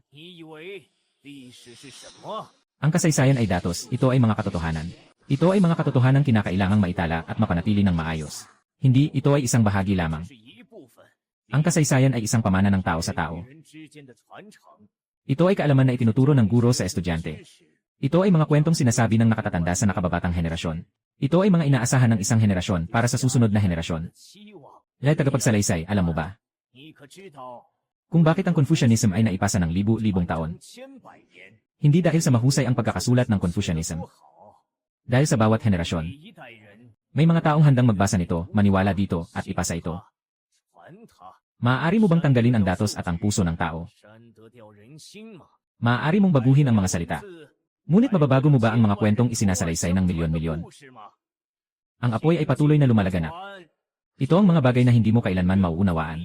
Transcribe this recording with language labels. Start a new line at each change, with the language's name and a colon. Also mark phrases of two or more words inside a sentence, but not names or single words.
Chinese: 你以为历史是什么？
Filipino: Ang kasaysayan ay datos, ito ay mga katotohanan. Ito ay mga katotohanang kinakailangang maitala at mapanatili ng maayos. Hindi, ito ay isang bahagi lamang.
Chinese: 是一部分。
Filipino: Ang kasaysayan ay isang pamana ng tao sa tao.
Chinese: 人之间的传承，
Filipino: Ito ay kaalaman na itinuturo ng guro sa estudyante.
Chinese: 知识
Filipino: Ito ay mga kwentong sinasabi ng nakatatanda sa nakababatang henerasyon. Ito ay mga inaasahan ng isang henerasyon para sa susunod na henerasyon.
Chinese: 期望。
Filipino: Ilay tagapagsalaysay, alam mo ba?
Chinese: 你可知道
Filipino: Kung bakit ang Confucianism ay naipasa ng libu-libong taon?
Chinese: 千百年
Filipino: Hindi dahil sa mahusay ang pagkakasulat ng Confucianism.
Chinese: 多好，
Filipino: Dahil sa bawat henerasyon,
Chinese: 每一代人
Filipino: may mga taong handang magbasa nito, maniwala dito, at ipasa ito.
Chinese: 传它，
Filipino: Maaari mo bang tanggalin ang datos at ang puso ng tao?
Chinese: 删得掉人心吗？
Filipino: Maaari mong baguhin ang mga salita.
Chinese: 字
Filipino: Ngunit mababago mo ba ang mga kwentong isinasalaysay ng milyon-milyon?
Chinese: 故事吗？
Filipino: Ang apoy ay patuloy na lumalaganap.
Chinese: 传
Filipino: Ito ang mga bagay na hindi mo kailanman mauunawaan.